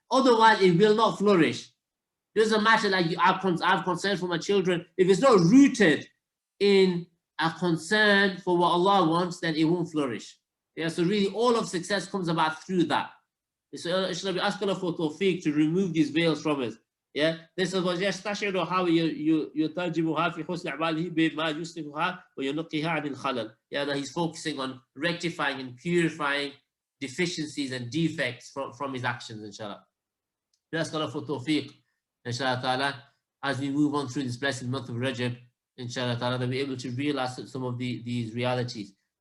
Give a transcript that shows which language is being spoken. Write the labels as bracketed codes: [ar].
[en] Otherwise, it will not flourish. It doesn't matter, like I have concern for my children. If it's not rooted in a concern for what Allah wants, then it won't flourish. Yeah, so really all of success comes about through that. So should we ask Allah for tawfiq to remove these veils from us? Yeah, this is what [ar] يستشعر [en] how [ar] يترجمها في حسن أعماله بما يصلحها وينقيها عن الخلل. [en] Yeah, that he's focusing on rectifying and purifying deficiencies and defects from his actions, inshallah. We ask Allah for tawfiq, inshallah ta'ala, as we move on through this blessed month of Rajab, inshallah ta'ala, that we're able to realize some of these realities.